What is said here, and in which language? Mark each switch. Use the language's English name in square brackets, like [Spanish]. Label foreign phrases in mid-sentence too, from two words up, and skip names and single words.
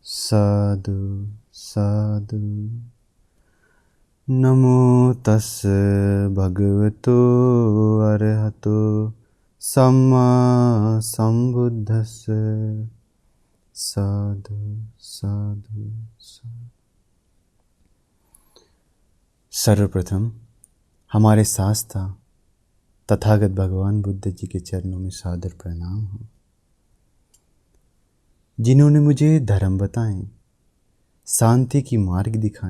[Pali] साधु साधु। नमो तस् भगवतो अरहतो सम्मा संबुद्धस्स। साधु साधु साधु। [Hindi] सर्वप्रथम हमारे शास्त्रा तथागत भगवान बुद्ध जी के चरणों में सादर प्रणाम हो, जिन्होंने मुझे धर्म बताएं, शांति की मार्ग दिखाएं।